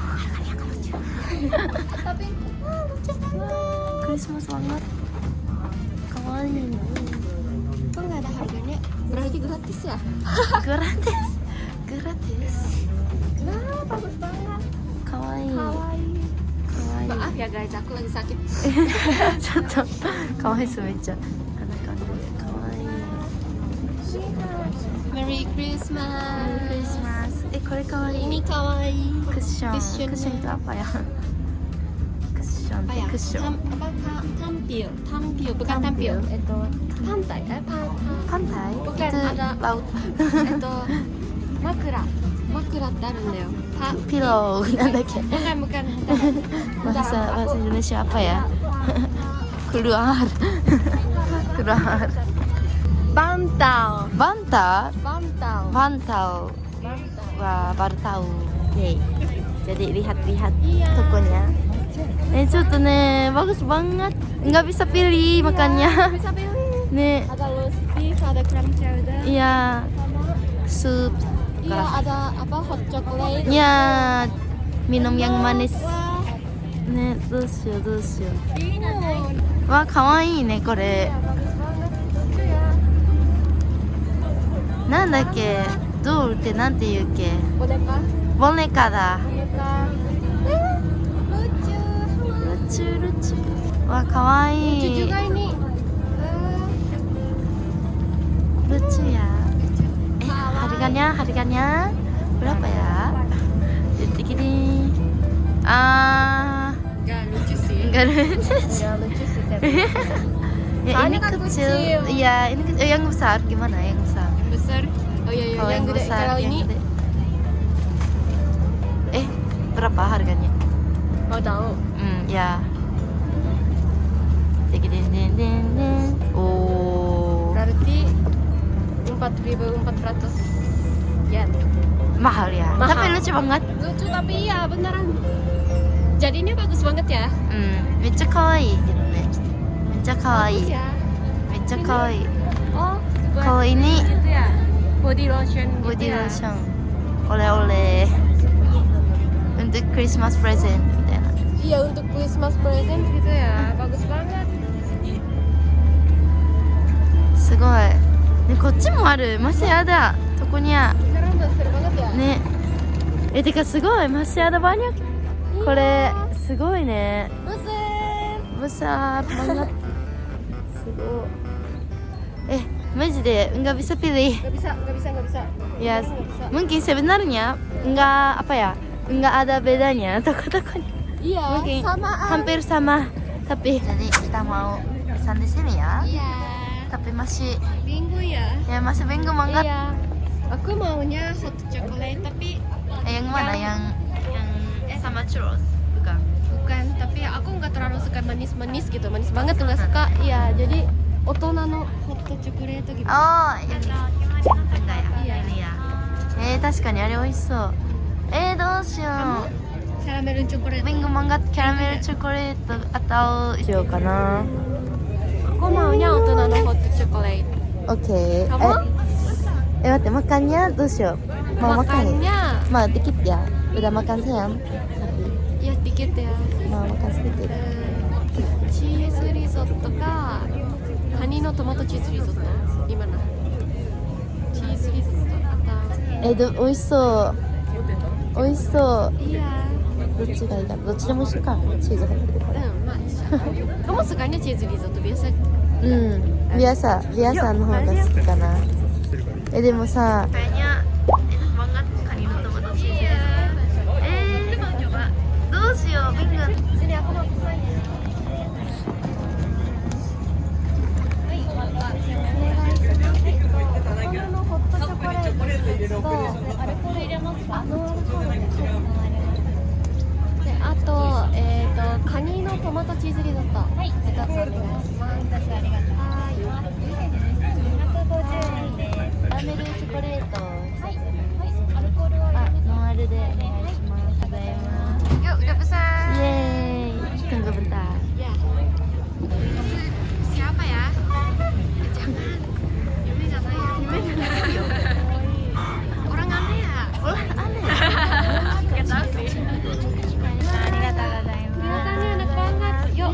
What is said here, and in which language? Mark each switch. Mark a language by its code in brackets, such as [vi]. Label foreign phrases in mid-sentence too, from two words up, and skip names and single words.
[id] Tapi lucu banget. Christmas banget. Kawaii. Kok nggak ada harganya? Berarti gratis ya? Gratis. Nah, bagus banget. Kawaii. Kawaii. Maaf ya guys, aku lagi sakit. [ja] ちょっとかわいそうめっちゃ。こんな感じでかわいい。 [en] Merry Christmas. [ja] クリスマス。これかわいい。 [id] Ini kawaii. [ja] クッション。 [en] Cushion. [id] クッションitu apa ya? [ja] クッションっ [id] Apa [ja] て [id] ya? [ja] クッション。 [id] Tampil, bukan tampil. Pantai, pantai? Bukan, itu ada- laut. [ja] Makura. Makura ってあるんだよ。ピローなんだっけ? [id] Bukan. bahasa Indonesia apa ya? keluar. Bantal. Bantal. Bantal. Bantal. Wah, baru tahu. Oke. Jadi lihat-lihat Iya. tokonya. [ja] ちょっとね [id] bagus banget. Nggak bisa pilih makanya. Bisa pilih. Nih, Ada [en] roast beef, [id] ada [en] clam chowder. [id] iya, Sama sup. iya ada apa [en] hot chocolate. [id] Iya, minum yang manis. Wah, [ja] ね、どうしようどうしよ [id] bingung. [ja] う。わ、可愛いねこれ。 [id] Bagus banget. Lucu ya. [ja] なんだっけ？ドールってなんて言うっけ？ [id] Boneka. [ja] ボネカだ。 [id] Boneka. Lucu. lucu lucu. [ja] わ、可愛 [id] Lucu [ja] い。 [id] juga ini. [ja] ルチュや。 [id] Kawaii. harganya berapa ya? Detik ini. Ah, Gak lucu sih. enggak lucu. Gak lucu sih. Ya Soalnya ini kan kecil. kecil. Iya, ini kecil. Yang besar gimana? Yang besar. Yang besar. Oh iya Kalau yang gede. besar, Kalau yang ini gede. Berapa harganya? mau tahu. Ya. Den. Oh, Berarti 4.400 yen. mahal ya. Mahal. Tapi lucu banget. Lucu tapi iya beneran. Jadinya bagus banget ya. [ja] めっちゃ可愛いけどね。めっちゃ可愛い。 [id] Bagus ya. [ja] めっちゃ可愛い。 [id] Oh, buat Kalau ini itu ya. [en] Body lotion [id] gitu body ya. lotion. Oleh-oleh. Untuk [en] Christmas present [id] みたいな。 Iya untuk [en] Christmas present [id] gitu ya. Bagus banget. [ja] すごい。ね、こっちもある。 [id] masih ada. [ja] そこにゃ。 [id] Beneran besar banget ya. [ja] ね。てかすごい。 [id] masih ada banyak. [ja] これすごいね。 [id] Besar. besar banget. [ja] すごい。 [id] マジで nggak bisa pilih. Gak bisa. Ya, Nggak bisa. mungkin sebenarnya nggak apa ya, nggak ada bedanya toko-tokonya. Iya, Mungkin samaan. hampir sama. Tapi jadi kita mau pesan di sini ya. Iya. Tapi masih Bingung ya. masih bingung banget. Iya. Aku maunya [en] hot chocolate [id] tapi Yang mana? Yang sama churros? Bukan. bukan. Tapi aku nggak terlalu suka manis-manis gitu. Manis banget nggak suka. Iya. Jadi [ja] 大人の [en] hot chocolate [id] gitu. Oh, ini enggak ya? Iya. Ini ya. [ja] 確かにあれ美味しそう。どうしよう。 [en] Caramel chocolate. [id] Bingung banget [en] caramel chocolate [id] atau [ja] しょうかな. [id] Aku maunya [ja] 大人の [en] hot chocolate. [id] Oke. Kamu? 待ってmakannya どうしよう。mau makan ya? Makannya dikit ya. Udah makan sayang. Tapi ya dikit ya. mau makan sedikit. [ja] チーズリゾットかカニのトマトチーズリゾット今のチーズリゾット美味しそう。美味しそう。 [id] iya [ja] どっちがいいかな。どっちでも美味しいか。チーズ入ってるから。まあ一緒 [id] kamu sukanya [en] cheese risotto [id] biasa biasa [ja] の方が好きかな。でもさ、 [id] kayaknya enak banget kanino [en] tomato cheese. [id] Mau coba. [ja] どうしよう。bingung. [id] sini aku mau pesan ya [ja] ホットチョコレートとアルコール入れますか？であとカニのトマトチーズリゾットはい2つお願いしますありがとう150円ですキャラメルチョコレート。はいアルコールはノンアルでお願いします。ございます。 [id] yuk udah pesan Yeay. Tunggu bentar. ya siapa ya? Jangan Yumi nggak tahu orang aneh ya? Aneh. Nggak tahu sih kelihatannya enak banget yuk